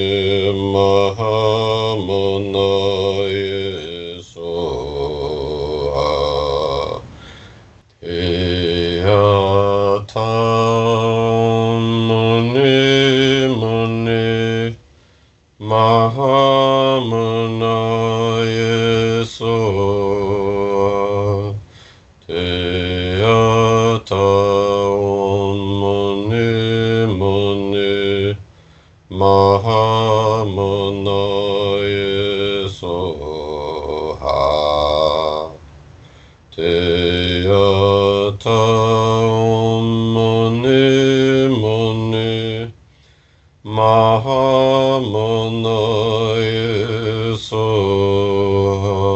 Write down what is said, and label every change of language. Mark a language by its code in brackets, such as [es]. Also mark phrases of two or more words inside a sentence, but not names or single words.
[sa] महामुनये स्वाहा यथा मुनि मुनि महामुनये स्वाहा यथा मुनि मुनि महामुनये स्वाहा तद्यथा मुनि मुनि महामुनये स्वाहा